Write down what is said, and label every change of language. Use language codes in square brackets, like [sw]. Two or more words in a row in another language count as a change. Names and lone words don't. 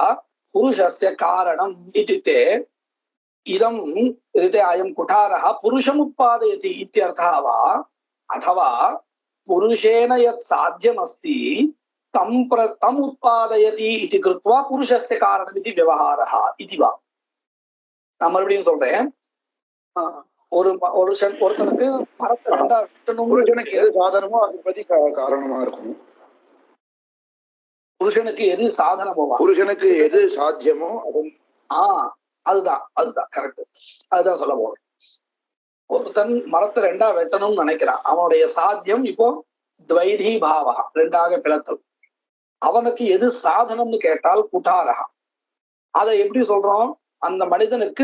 [sa] कुठारः पुरुषस्य कारणम् इत्युक्ते इदं रीते अयं कुठारः पुरुषमुत्पादयति इत्यर्थः वा अथवा पुरुषेण यत् साध्यमस्ति तम् उत्पादयति इति कृत्वा पुरुषस्य कारणमिति व्यवहारः इति वा [ta] நான் மறுபடியும் சொல்றேன் ஒருத்தனுக்கு மரத்தை ரெண்டா வெட்டணும் புருஷனுக்கு எது சாதனமோ அதை பத்தி காரணமா இருக்கும் புருஷனுக்கு எது சாதனமோ புருஷனுக்கு எது சாத்தியமோ அதுதான் கரெக்ட் அதுதான் சொல்ல போறேன் ஒருத்தன் மரத்தை ரெண்டா வெட்டணும்னு நினைக்கிறான் அவனுடைய சாத்தியம் இப்போ [sa] द्वैधी भावः [ta] ரெண்டாக பிளத்தல் அவனுக்கு எது சாதனம்னு கேட்டால் குட்டாரகா அதை எப்படி சொல்றோம் அந்த மனிதனுக்கு